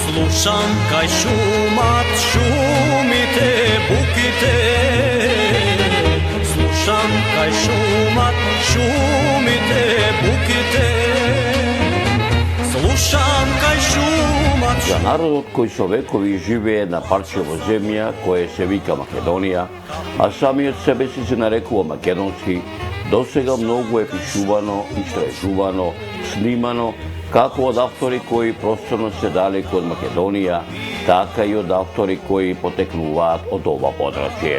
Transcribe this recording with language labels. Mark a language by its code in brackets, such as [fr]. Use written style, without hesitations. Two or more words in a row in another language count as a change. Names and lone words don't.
[mk] Слушам кај шумат, шумите, буките. Слушам кај шумат, шумите, буките. Слушам кај шумат. За народот кој со векови живее на парчево земја кое се вика Македонија, а самиот себе се нарекува македонски, досега многу е пишувано, истражувано, снимано, како од автори кои просторно се далеку од Македонија, така и од автори кои потекнуваат од ова подрачје.